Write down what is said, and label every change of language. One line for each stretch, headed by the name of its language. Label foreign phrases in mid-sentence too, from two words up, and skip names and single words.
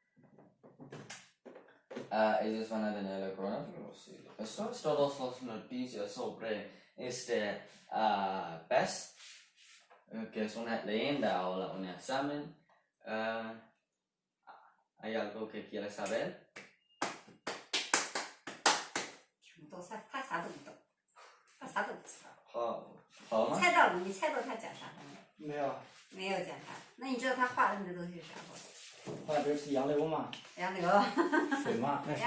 Spanish: Ellos van a tener el coronavirus. Esto es todas las noticias sobre este pez, que es una leyenda o un examen. ¿Hay algo que quieres saber?
Chinese: 他啥都不懂，他啥都不知道。好吗？猜到了，你猜到他讲啥了没？没有，没有讲啥。那你知道他画的那东西是啥不？画的是杨柳嘛，杨柳。水嘛，那